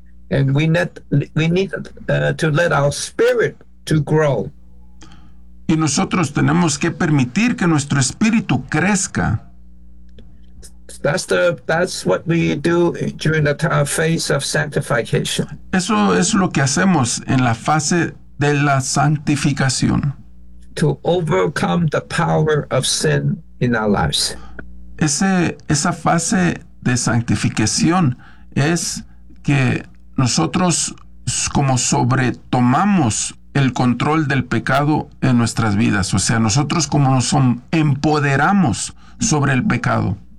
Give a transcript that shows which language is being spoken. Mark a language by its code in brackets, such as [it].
[en] And we need to let our spirit to grow. [es] Y nosotros tenemos que permitir que nuestro espíritu crezca. [en] That's what we do during the phase of sanctification. [es] Eso es lo que hacemos en la fase de la santificación. [en] To overcome the power of sin in our lives. [es] Esa fase de santificación es que nosotros como sobretomamos el control del pecado en nuestras vidas, o sea, nosotros como nos empoderamos sobre el pecado.